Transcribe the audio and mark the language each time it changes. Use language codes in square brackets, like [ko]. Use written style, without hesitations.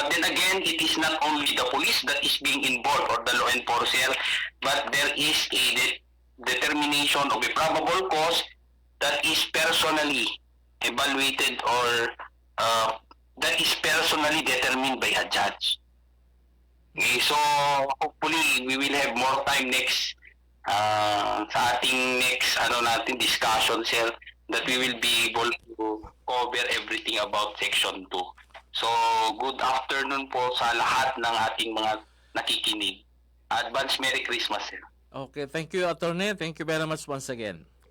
[en] But then again, it is not only the police that is being involved or the law enforcer, but there is a determination of a probable cause that is personally evaluated or that is personally determined by a judge. Okay, so hopefully we will have more time next [tl] sa ating [en] next discussion, sir, that we will be able to cover everything about Section 2. [tl] So, [en] good afternoon [tl] po sa lahat ng ating mga nakikinig. [en] Advance Merry Christmas, sir. Okay, thank you, Attorney. Thank you very much once again.